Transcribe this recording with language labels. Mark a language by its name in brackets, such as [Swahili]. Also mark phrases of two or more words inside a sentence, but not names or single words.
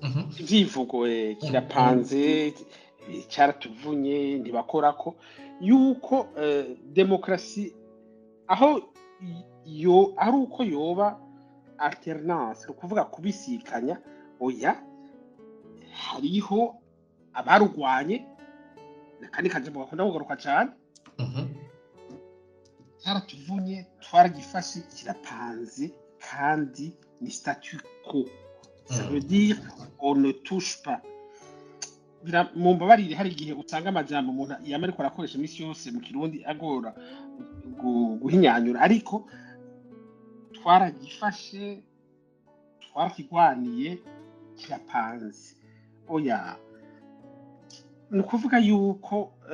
[Rundi] kirapanze cyaratuvunye ntibakorako yuko demokarasi aho yo ari uko yoba alternance ukuvuga kubisikanya oya hariho abarugwanye kandi kanje mu bakunda kugaruka cyane cyaratuvunye twaragifashe kirapanze kandi ni [French] statut quo ça veut dire on ne touche pas [Rundi] mu mbabarire hari igihe utanga amajambo umuntu yama ariko arakoresha imisi yose mu kirundi agora guhinyanyura ariko twaragifashe twarakigwaniye kirapanze oya ni ukuvuga yuko